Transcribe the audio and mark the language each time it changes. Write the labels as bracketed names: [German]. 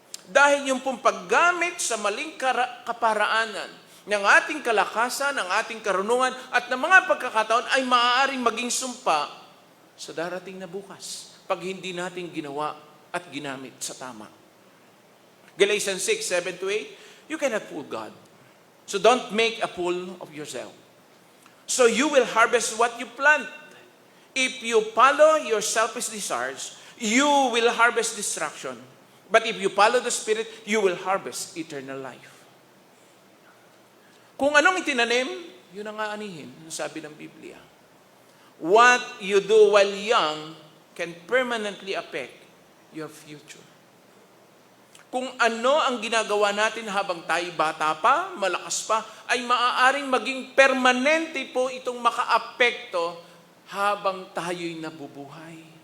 [Filipino] Dahil yung pong paggamit sa maling kaparaanan ng ating kalakasan, ng ating karunungan, at ng mga pagkakataon ay maaaring maging sumpa sa darating na bukas pag hindi natin ginawa at ginamit sa tama. [English] Galatians 6:7-8, you cannot fool God. So don't make a fool of yourself. So you will harvest what you plant. If you follow your selfish desires, you will harvest destruction. But if you follow the Spirit, you will harvest eternal life. [Filipino] Kung anong itinanim, yun ang aanihin, sabi ng Biblia. [English] What you do while young can permanently affect your future. [Filipino] Kung ano ang ginagawa natin habang tayo bata pa, malakas pa, ay maaaring maging permanente po itong makaapekto habang tayo'y nabubuhay.